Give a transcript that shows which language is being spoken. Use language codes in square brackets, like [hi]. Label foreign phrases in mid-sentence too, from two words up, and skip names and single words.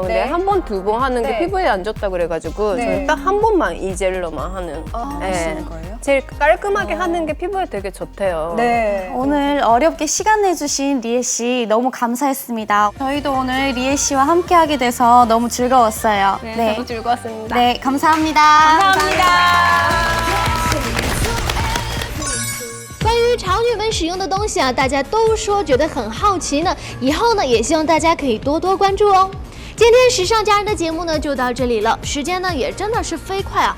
[ko] 근데 한 번, 2번 하는 게 피부에 안 좋다고 그래가지고 저는 딱 한 번만 이 젤로만 하는. 하시는 거예요? 제일 깔끔하게 하는 게 피부에 되게 좋대요. 오늘 어렵게 시간 내주신 리에 씨 너무 감사했습니다. 저희도 오늘 리에 씨와 함께하게 돼서 너무 즐거웠어요. 저도 즐거웠습니다. 네, 감사합니다. [zh] 关于潮女们使用的东西啊，大家都说觉得很好奇呢。以后呢，也希望大家可以多多关注哦。今天时尚佳人的节目呢就到这里了，时间呢也真的是飞快啊！